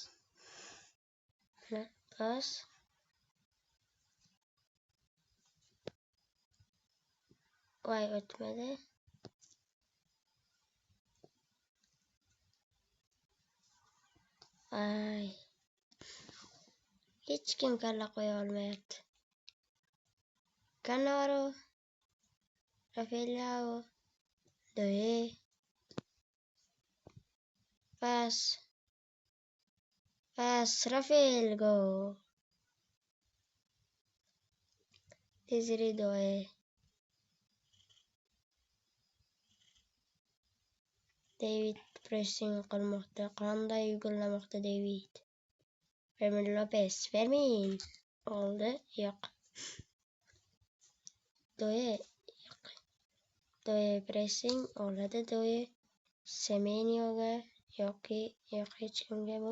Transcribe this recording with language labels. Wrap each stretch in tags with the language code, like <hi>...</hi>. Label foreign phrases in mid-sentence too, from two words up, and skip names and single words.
<uz>Mana pas. Voy, o'tmadi. Ay. Hech kim kalla qo'ya olmayapti. Cannavaro. Rafael. Doe. Pas. Rafael go. Desire Doe. David pressing qilmoqda. Qanday yugullamoqda David? Fermin Lopez. Fermin. Oldi. Yo'q. Doe. Yo'q. Doe pressing oladi Doe. Semenyoga yoki yo'q hech kimga bu.</uz>